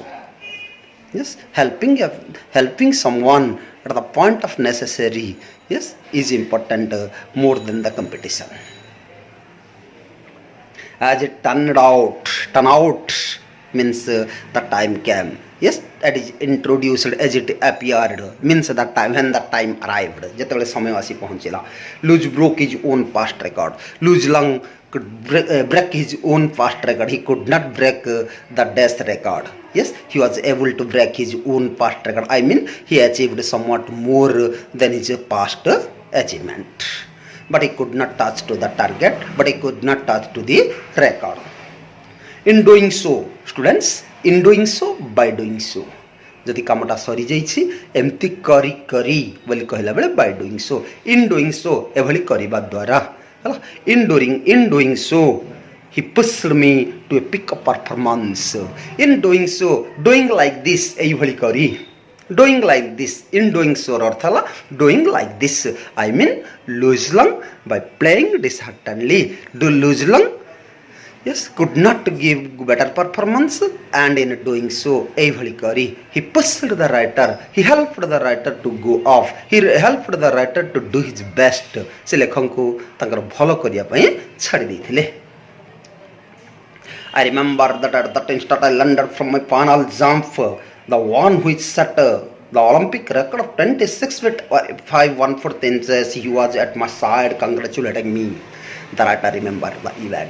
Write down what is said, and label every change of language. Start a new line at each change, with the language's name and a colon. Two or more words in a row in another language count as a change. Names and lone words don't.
English: Yes, helping someone at the point of necessary, yes, is important more than the competition. As it turned out means the time came. Yes, that is introduced as it appeared, means that time, when the time arrived,
Odia: ଯେତେବେଳେ ସମୟ ଆସି ପହଞ୍ଚିଲା.
English: Luz broke his own past record. Leslang could break his own past record. He could not break the death record. Yes, he was able to break his own past record. I mean, he achieved somewhat more than his past achievement. But he could not touch to the target, but he could not touch to the record. In doing so, students, in doing so, by doing so,
Odia: ଯଦି କାମଟା ସରିଯାଇଛି ଏମିତି କରି କରି ବୋଲି କହିଲା ବେଳେ
English: by doing so, in doing so
Odia: ଏଭଳି କରିବା ଦ୍ୱାରା ହେଲା,
English: in doing so he pushed me to a peak of performance. In doing so, doing like this,
Odia: ଏଇଭଳି କରି,
English: doing like this, in doing so
Odia: ଅର୍ଥ ହେଲା
English: doing like this. I mean, Leslang by playing disheartenedly, Leslang, yes, could not give better performance, and in doing so,
Odia: ଏଇଭଳି କରି
English: he pushed the writer, he helped the writer to go off, he helped the writer to do his best.
Odia: ସେ ଲେଖକଙ୍କୁ ତାଙ୍କର ଭଲ କରିବା ପାଇଁ ଛାଡ଼ି ଦେଇଥିଲେ.
English: I remember that at that instant I landed from my final jump, the one which set the Olympic record of 26 feet 5 inches. He was at my side congratulating me. The writer remembered the event.